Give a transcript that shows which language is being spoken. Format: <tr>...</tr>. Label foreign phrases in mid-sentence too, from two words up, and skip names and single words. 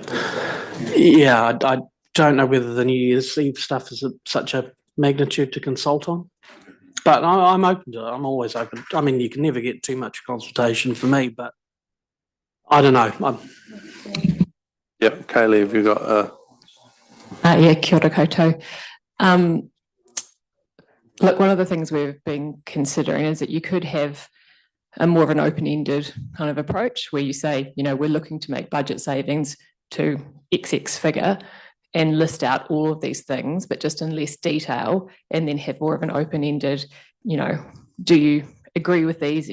<en>Yeah, I don't know whether the New Year's Eve stuff is such a magnitude to consult on. But I'm open to it. I'm always open. I mean, you can never get too much consultation for me, but I don't know. Yep, Kaylee, have you got Yeah,</en> <mi>kia ora koutou.</mi> <en>Look, one of the things we've been considering is that you could have a more of an open-ended kind of approach where you say, you know, we're looking to make budget savings to XX figure and list out all of these things, but just in less detail, and then have more of an open-ended, you know, do you agree with these?</en>